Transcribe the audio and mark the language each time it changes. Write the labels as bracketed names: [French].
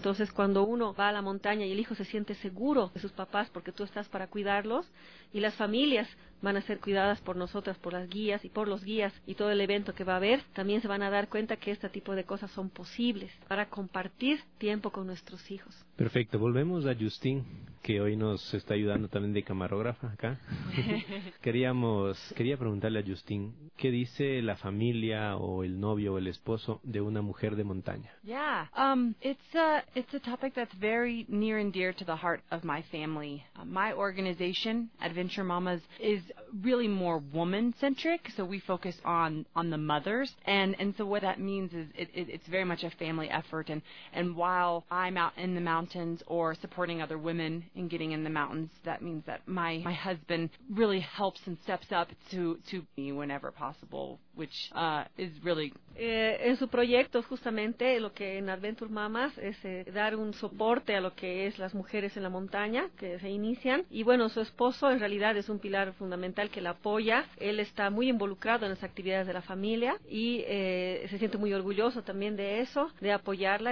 [Spanish] Entonces, cuando uno va a la montaña y el hijo se siente seguro de sus papás porque tú estás para cuidarlos, y las familias van a ser cuidadas por nosotras, por las guías y por los guías y todo el evento que va a haber, también se van a dar cuenta que este tipo de cosas son posibles para compartir tiempo con nuestros hijos. Perfecto. Volvemos a Justine, que hoy nos está ayudando también de camarógrafa acá. Quería preguntarle a Justine, ¿qué dice la familia o el novio o el esposo de una mujer de montaña? [English] Yeah, it's a topic that's very near and dear to the heart of my family. My organization, Adventure Mamas, is really more woman-centric, so we focus on the mothers, and so what that means is it's very much a family effort, and while I'm out in the mountains or supporting other women in getting in the mountains, that means that my husband really helps and steps up to me whenever possible, which is really... [Spanish] En su proyecto, justamente, lo que en Adventure Mamas es dar un soporte a lo que es las mujeres en la montaña que se inician, y bueno, su esposo en realidad es un pilar fundamental que la apoya. Él está muy involucrado en las actividades de la familia y se siente muy orgulloso también de eso, de apoyarla.